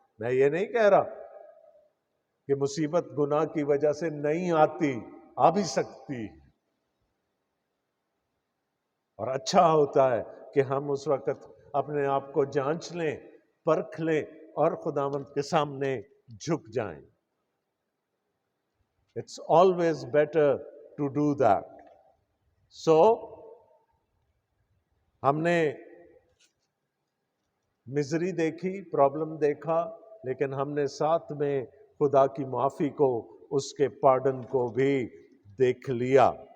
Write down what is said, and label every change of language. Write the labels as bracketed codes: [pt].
[ur] میں یہ نہیں کہہ رہا کہ مصیبت گناہ کی وجہ سے نہیں آتی، آ بھی سکتی، اور اچھا ہوتا ہے کہ ہم اس وقت اپنے آپ کو جانچ لیں، پرکھ لیں اور خداوند کے سامنے جھک جائیں. [en] It's always better to do that. [ur] So, ہم نے مزری دیکھی، پرابلم دیکھا، لیکن ہم نے ساتھ میں خدا کی معافی کو، اس کے پارڈن کو بھی دیکھ لیا.